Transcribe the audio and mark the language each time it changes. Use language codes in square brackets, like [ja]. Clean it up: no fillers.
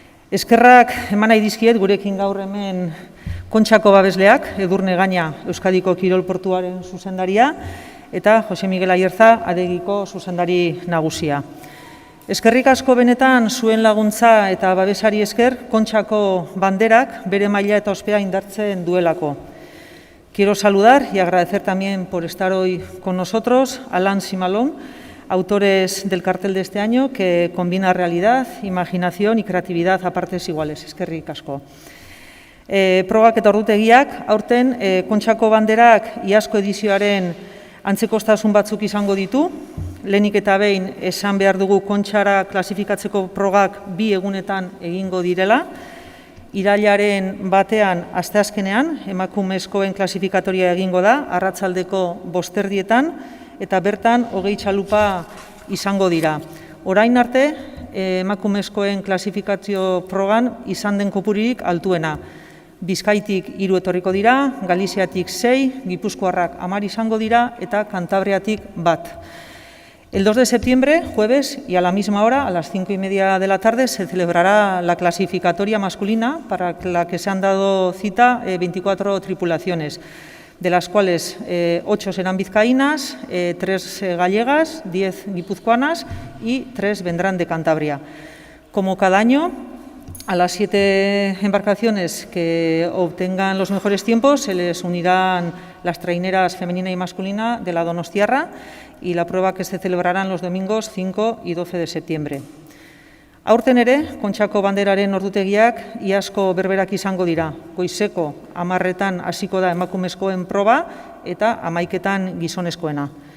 [eu] Eskerrak eman nahi dizkiet gurekin gaur hemen Kontxako babesleak, Edurne Gaina Euskadiko Kirol Portuaren zuzendaria, eta Jose Miguel Ayerza Adegiko zuzendari nagusia. Eskerrik asko benetan zuen laguntza eta babesari esker Kontxako banderak bere maila eta ospea indartzen duelako. [es] Quiero saludar y agradecer también por estar hoy con nosotros a Lance y Malone, autores del cartel de este año, que combina realidad, imaginación y creatividad a partes iguales. [eu] Eskerrik asko. Probak eta ordutegiak, aurten Kontxako banderak iazko edizioaren antzekostasun batzuk izango ditu. Lehenik eta behin esan behar dugu Kontxara klasifikatzeko progak bi egunetan egingo direla. Irailaren batean, asteazkenean, emakumezkoen klasifikatoria egingo da, arratsaldeko 5:00 eta bertan 20 txalupa izango dira. Orain arte, emakumezkoen klasifikazio progan izan den kopururik altuena. Bizkaitik 3 etorriko dira, Galiziatik 6, Gipuzkoarrak 10 izango dira eta Kantabriatik 1. [es] El 2 de septiembre, jueves, y a la misma hora, a las 5:30 de la tarde, se celebrará la clasificatoria masculina para la que se han dado cita 24 tripulaciones, de las cuales 8 serán vizcaínas, 3 gallegas, 10 guipuzcoanas y 3 vendrán de Cantabria. Como cada año, a las 7 embarcaciones que obtengan los mejores tiempos se les unirán las traineras femenina y masculina de la Donostiarra y la prueba que se celebrarán los domingos 5 y 12 de septiembre. [eu] Aurten ere, Kontxako banderaren ordutegiak iazko berberak izango dira. Goizeko 10:00 hasiko da emakumezkoen proba eta 11:00 gizonezkoena.